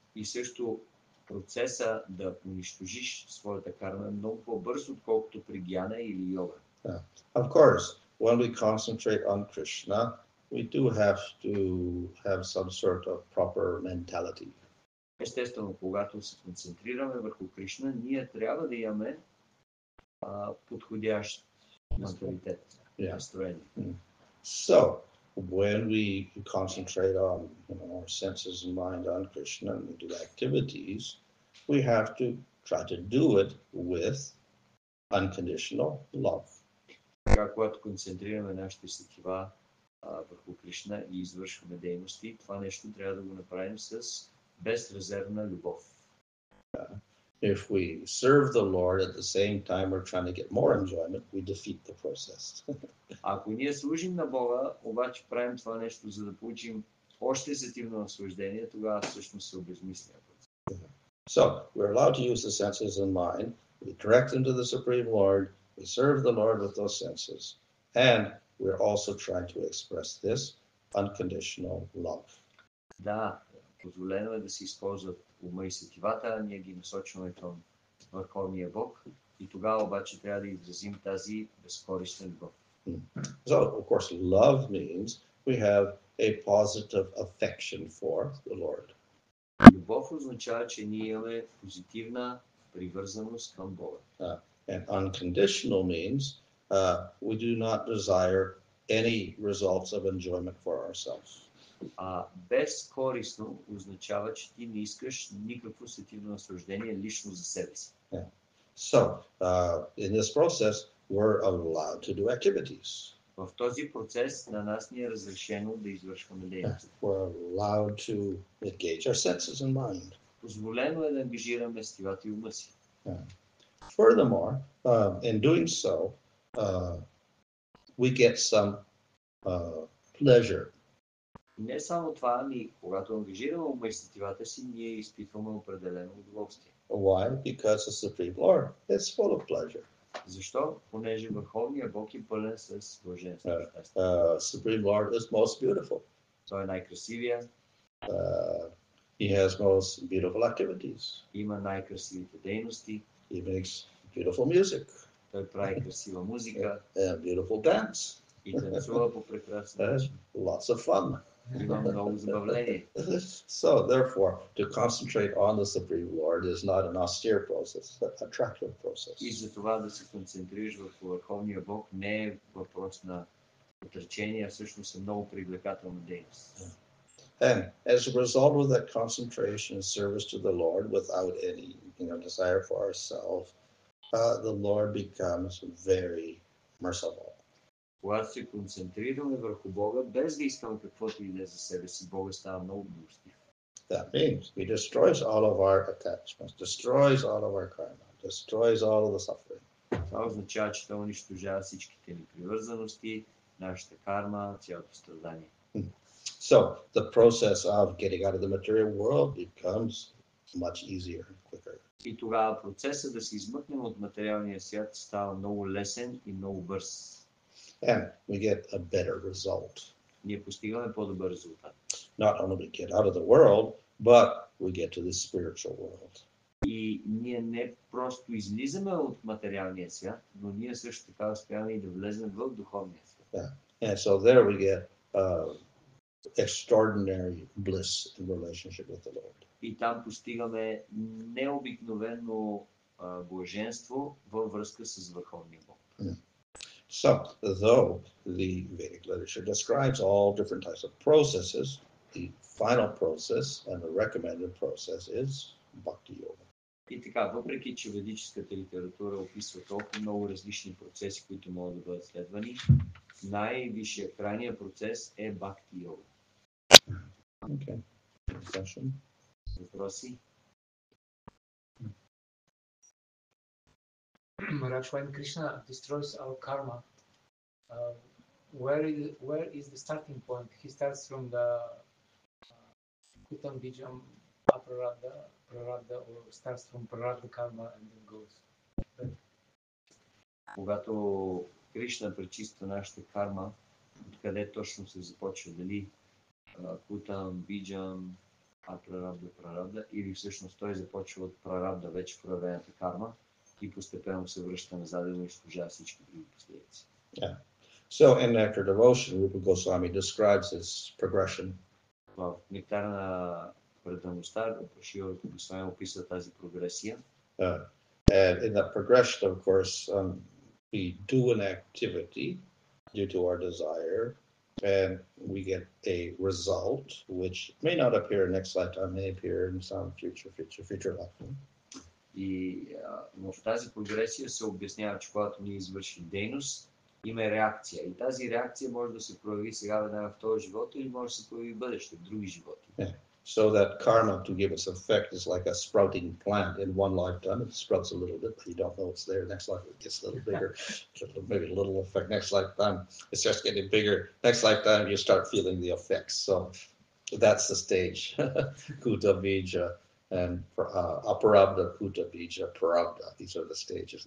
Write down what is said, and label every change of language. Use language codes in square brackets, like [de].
[bg] И също процеса да унищожиш своята карма е много по-бързо, отколкото при гьяна или йога. [en] Of course, when we concentrate on Krishna, we do have to have some sort of proper mentality. [bg] Естествено, когато се концентрираме върху Кришна, ние трябва да имаме подходящ менталитет, настроение. [en] So, when we concentrate on our senses and mind on Krishna and we do activities, we have to try to do it with unconditional love. [bg] Така, когато концентрираме нашите сетива върху Кришна и извършваме дейности, това нещо трябва да го направим с безрезервна любов. [en] If we serve the Lord at the same time we're trying to get more enjoyment, we defeat the process. [bg] Ако ние служим на Бога, обаче правим това нещо, за да получим още сетивно наслаждение, тогава всъщност се обезмисля. [en] So, we're allowed to use the senses and mind. We direct them to the Supreme Lord. We serve the Lord with those senses. And we're also trying to express this unconditional love. [bg] Да, позволено е да се използват ума и сетивата, ние ги насочваме към Върховния Бог и тогава обаче трябва да изразим тази безкористна любов. [en] So, of course, love means we have a positive affection for the Lord. [bg] Любов означава, че ние имаме позитивна привързаност към Бога. [en] And unconditional means we do not desire any results of enjoyment for ourselves. [bg] Безкористно означава, че ти не искаш никакво сетивно наслаждение лично за себе си. [en] So, in this process, we're allowed to do activities. [bg] В този процес на нас ни е разрешено да извършваме дейности. [en] We're allowed to engage our senses and mind. [bg] Позволено е да ангажираме сетивата и ума си. [en] Furthermore, in doing so, we get some pleasure. [bg] Не само това, ами когато ангажираме ума и сетивата си, ние изпитваме определено удоволствие. [en] Why? Because the Supreme Lord is full of pleasure. [bg] Защо? Понеже Върховният Бог е пълен с блаженство. [en] Supreme Lord is most beautiful. [bg] Той е най-красивия. [en] He has most beautiful activities. [bg] Има най-красивите дейности. [en] He makes beautiful music. [bg] Той прави красива музика. [en] And beautiful dance. [bg] И танцува по прекрасен начин. [en] Lots of fun. [bg] Има много забавление. [en] So, therefore, to concentrate on the Supreme Lord is not an austere process, but an attractive process. [bg] И за това да се концентрираш върху Върховния Бог не е въпрос на отречение, а всъщност е много привлекателна дейност. [en] And as a result of that concentration and service to the Lord without any desire for ourselves, the Lord becomes very merciful. [bg] Когато се концентрираме върху Бога, без да искаме каквото и да е за себе си, Бога става много милостив. [en] That means he destroys all of our attachments, destroys all of our karma, destroys all of the suffering. [bg] Това означава, че той унищожава всичките ни привързаности, нашата карма, цялото страдание. [en] So the process of getting out of the material world becomes much easier and quicker. [bg] И тогава процесът да се измъкнем от материалния свят става много лесен и много бърз. [en] And we get a better result. [bg] Ние постигаме по-добър резултат. [en] Not only we get out of the world, but we get to the spiritual world. [bg] И ние не просто излизаме от материалния свят, но ние също така успяваме и да влезем в духовния свят. [en] And so there we get extraordinary bliss in relationship with the Lord. [bg] И там постигаме необикновено блаженство във връзка с върховния Бог. [en] So, though the Vedic literature describes all different types of processes, the final process and the recommended process is Bhakti Yoga. [bg] И така, въпреки че ведическата литература описва толкова много различни процеси, които могат да бъдат следвани, най-висшия крайния процес е Бхакти Йога. [en] Okay. Question? [bg] Въпроси? [en] Maharaj, when Krishna destroys our karma, where is the starting point? He starts from the Kutam Bijam Prarabdha, or starts from Prarabdha karma and then goes. [bg] Когато Кришна пречиства нашата карма, откъде точно се започва? Дали Кутам, Биджам, Прарабда, или всъщност той започва от Прарабда, вече проявената карма, и постепенно се връща назад и унищожава всички други последици. [en] Yeah. So in Nectar Devotion, Rupa Goswami describes this progression. [bg] В Нектара на предаността Шрила Госвами описва тази прогресия. [en] And in that progression, of course, we do an activity due to our desire, and we get a result which may not appear next lifetime, may appear in some future lifetime. [bg] И в тази прогресия се обяснява, че когато ние извършим дейност, има реакция. И тази реакция може да се прояви сега веднага в този живот или може да се прояви в бъдеще, в други животи. [en] Yeah. So that karma, to give its effect, is like a sprouting plant. In one lifetime, it sprouts a little bit, but you don't know it's there. Next life, it gets a little bigger, maybe a little effect. Next lifetime, it starts getting bigger. Next lifetime, you start feeling the effects. So that's the stage. Kuta Bija and Aparabda, Kuta Bija, Parabda. These are the stages.